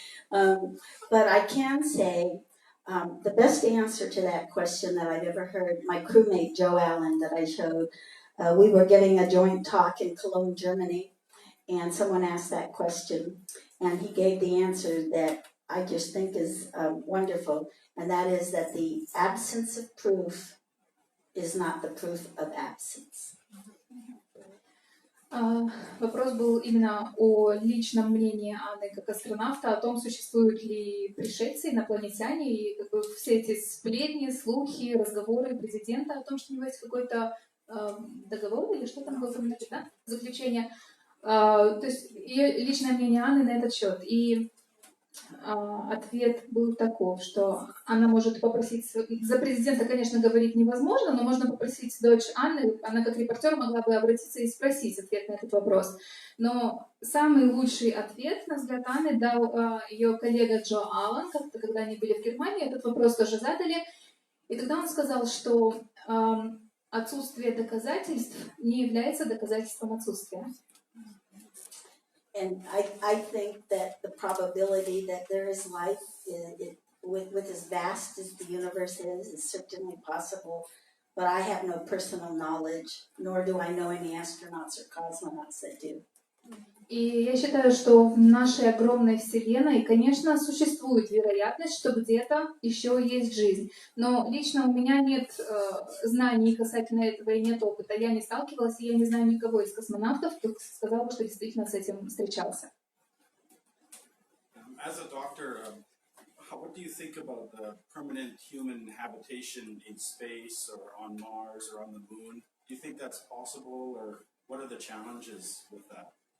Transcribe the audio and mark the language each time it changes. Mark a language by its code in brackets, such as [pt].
[en] But I can say the best answer to that question that I've ever heard, my crewmate Joe Allen that I showed, we were giving a joint talk in Cologne, Germany, and someone asked that question, and he gave the answer that I just think is wonderful, and that is that the absence of proof is not the proof of absence. [ru] Вопрос был именно о личном мнении Анны как астронавта, о том, существуют ли пришельцы, инопланетяне, и как бы все эти сплетни, слухи, разговоры президента о том, что у него есть какой-то договор, или что там было, да? Заключение. То есть ее личное мнение Анны на этот счет. И ответ был таков, что она может попросить... За президента, конечно, говорить невозможно, но можно попросить дочь Анны, она как репортер могла бы обратиться и спросить ответ на этот вопрос. Но самый лучший ответ, на взгляд Анны, дал ее коллега Джо Аллен, как-то, когда они были в Германии, этот вопрос тоже задали. И тогда он сказал, что отсутствие доказательств не является доказательством отсутствия. [en] And I think that the probability that there is life with as vast as the universe is certainly possible, but I have no personal knowledge, nor do I know any astronauts or cosmonauts that do. [ru] И я считаю, что в нашей огромной Вселенной, конечно, существует вероятность, что где-то еще есть жизнь. Но лично у меня нет знаний касательно этого и нет опыта. Я не сталкивалась, и я не знаю никого из космонавтов, кто сказал, что действительно с этим встречался. [en] As a doctor, what do you think about the permanent human habitation in space or on Mars or on the moon? Do you think that's possible, or what are the challenges with that?